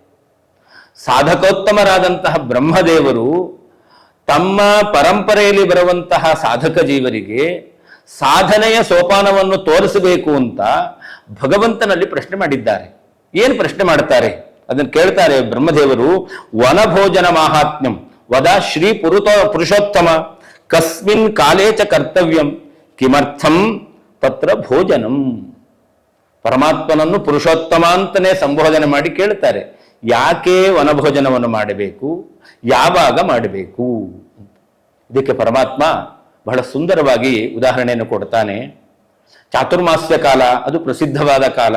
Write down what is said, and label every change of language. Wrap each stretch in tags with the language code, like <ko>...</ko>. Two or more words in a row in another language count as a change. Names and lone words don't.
<kn>ಸಾಧಕೋತ್ತಮರಾದಂತಹ ಬ್ರಹ್ಮದೇವರು ತಮ್ಮ ಪರಂಪರೆಯಲ್ಲಿ ಬರುವಂತಹ ಸಾಧಕ ಜೀವರಿಗೆ ಸಾಧನೆಯ ಸೋಪಾನವನ್ನು ತೋರಿಸಬೇಕು ಅಂತ ಭಗವಂತನಲ್ಲಿ ಪ್ರಶ್ನೆ ಮಾಡಿದ್ದಾರೆ. ಏನು ಪ್ರಶ್ನೆ ಮಾಡ್ತಾರೆ ಅದನ್ನು ಕೇಳ್ತಾರೆ ಬ್ರಹ್ಮದೇವರು.</kn> <sa>ವನಭೋಜನ ಮಾಹಾತ್ಮ್ಯಂ ವದ ಶ್ರೀ ಪುರುಷೋತ್ತಮ ಕಸ್ಮಿನ್ ಕಾಲೇ ಚ ಕರ್ತವ್ಯಂ ಕಿಮರ್ಥಂ ತತ್ರ ಭೋಜನಂ.</sa> <kn>ಪರಮಾತ್ಮನನ್ನು ಪುರುಷೋತ್ತಮ ಅಂತಲೇ ಸಂಬೋಧನೆ ಮಾಡಿ ಕೇಳ್ತಾರೆ, ಯಾಕೆ ವನಭೋಜನವನ್ನು ಮಾಡಬೇಕು, ಯಾವಾಗ ಮಾಡಬೇಕು. ಇದಕ್ಕೆ ಪರಮಾತ್ಮ ಬಹಳ ಸುಂದರವಾಗಿ ಉದಾಹರಣೆಯನ್ನು ಕೊಡ್ತಾನೆ. ಚಾತುರ್ಮಾಸ್ಯ ಕಾಲ ಅದು ಪ್ರಸಿದ್ಧವಾದ ಕಾಲ.</kn>